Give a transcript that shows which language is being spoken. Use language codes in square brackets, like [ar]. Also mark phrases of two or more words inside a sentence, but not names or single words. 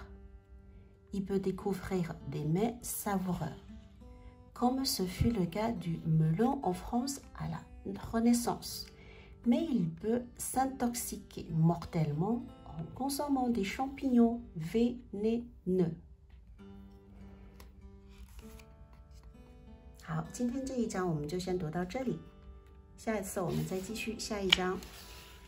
[fr] Il peut découvrir des mets savoureux, comme ce fut le cas du melon en France à la Renaissance, mais il peut s'intoxiquer mortellement en consommant des champignons vénéneux. [zh] 好，今天这一章我们就先读到这里，下一次我们再继续下一章。